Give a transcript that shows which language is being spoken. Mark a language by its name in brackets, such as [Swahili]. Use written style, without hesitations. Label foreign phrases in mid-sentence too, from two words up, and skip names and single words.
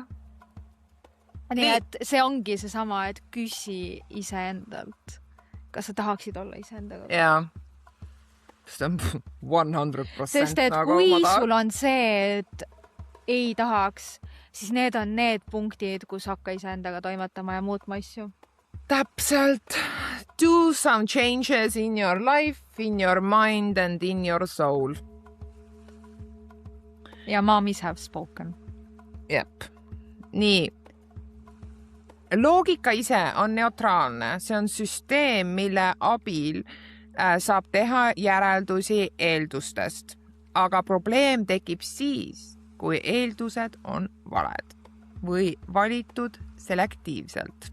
[Estonian] Nii, et see ongi see sama, et küsi iseendalt. Kas sa tahaksid olla iseendaga? Jaa. See on 100%. Sest et kui sul on see, et ei tahaks, siis need on need punktid, kus hakka iseendaga toimetama ja muutma asju. Täpselt. [English] Do some changes in your life, in your mind and in your soul. Ja mommies have spoken. [Estonian] Jep. Nii. Loogika ise on neutraalne. See on süsteem, mille abil saab teha järeldusi eeldustest. Aga probleem tekib siis, kui eeldused on valed või valitud selektiivselt.